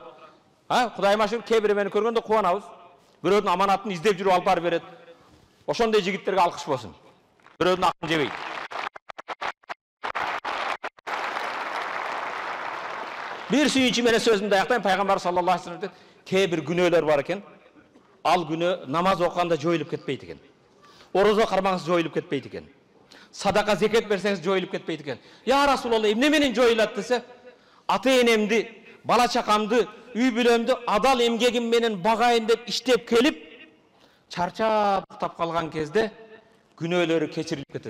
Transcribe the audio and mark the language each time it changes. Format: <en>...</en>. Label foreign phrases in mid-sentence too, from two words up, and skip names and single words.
<ky>Кудайыма шүкүр, кээ бир мени көргөндө кубанабыз. Бирөөдүн аманатын издеп жүрүп алып барып берет. Ошондой жигиттерге алкыш болсун. Бирөөдүн акын жебейт. Бир сүйүнчү менен сөзүмдү аяктайм. Пайгамбар</ky> <ar>صلى الله عليه وسلم</ar> <ky>кээ бир күнөөлөр бар экен. Ал күнөө намаз окуганда жоюлуп кетпейт экен. Орозо кармаңыз жоюлуп кетпейт экен. Садака зекет берсеңиз жоюлуп кетпейт экен.</ky> <ar>يا رسول الله,</ar> <ky>эмне менен жоюлат десе, ата-энемди, бала чакамды, үй бүлөмдү адал эмгегим менен багайын деп иштеп келип, чарчап уктап калган кезде күнөөлөрү кечирилип кетет дейт.</ky>